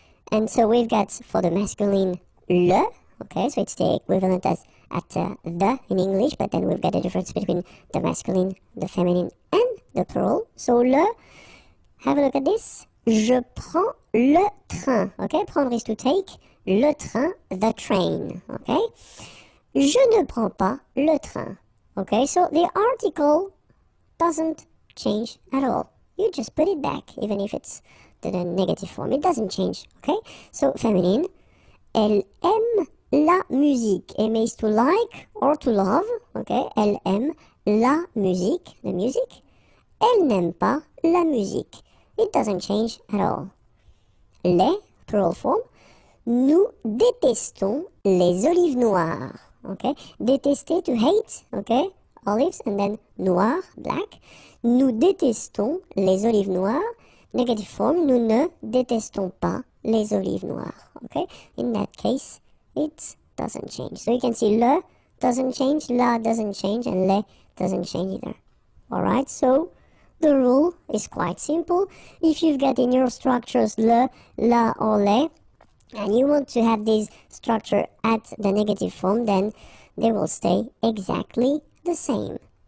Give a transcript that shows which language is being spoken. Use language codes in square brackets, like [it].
[en] And so we've got for the masculine le, okay, so it's the equivalent as at the in English, but then we've got a difference between the masculine, the feminine, and the plural. So le, have a look at this. [fr] Je prends le train, [en] okay? Prendre is to take, le train, the train, okay? [fr] Je ne prends pas le train, okay? [en] So the article doesn't change at all. You just put it back, even if it's the negative form. It doesn't change, okay? So, feminine, [fr] elle aime la musique. [en] Aimer is to like or to love, okay? [fr] Elle aime la musique, [en] the music. [fr] Elle n'aime pas la musique. [en] It doesn't change at all. Les, plural form, [fr] nous détestons les olives noires, [en] okay? Détester, to hate, okay? Olives, and then noir, black. [fr] Nous détestons les olives noires. [en] Negative form, [fr] nous ne détestons pas les olives noires. [en] Okay? In that case, it doesn't change. So you can see le doesn't change, la doesn't change, and le doesn't change either. Alright, so the rule is quite simple. If you've got in your structures le, la, or le, and you want to have this structure at the negative form, then they will stay exactly the same.